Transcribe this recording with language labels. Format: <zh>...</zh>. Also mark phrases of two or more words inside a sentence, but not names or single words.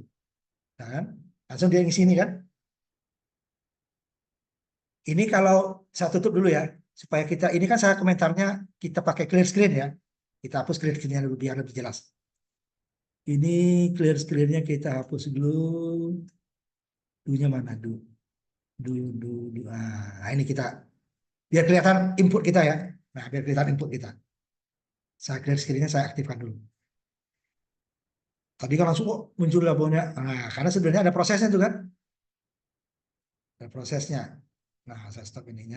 <id>Nah, kan? Langsung dia ngisi ini kan. Ini kalau saya tutup dulu ya, supaya kita, ini kan saya komentarnya kita pakai</id> <en>clear screen</en> <id>ya. Kita hapus</id> <en>clear screen-</en> <id>nya dulu biar lebih jelas. Ini</id> <en>clear screen-</en> <id>nya kita hapus dulu. Du-nya mana? Du. Du, du, du. Nah, ini kita, biar kelihatan input kita ya. Nah, biar kelihatan input kita. Saya</id> <en>clear screen-</en> <id>nya, saya aktifkan dulu. Tadi kan langsung oh, muncul labelnya. Nah, karena sebenarnya ada prosesnya tuh kan. Ada prosesnya. Nah, saya stop ininya.</id>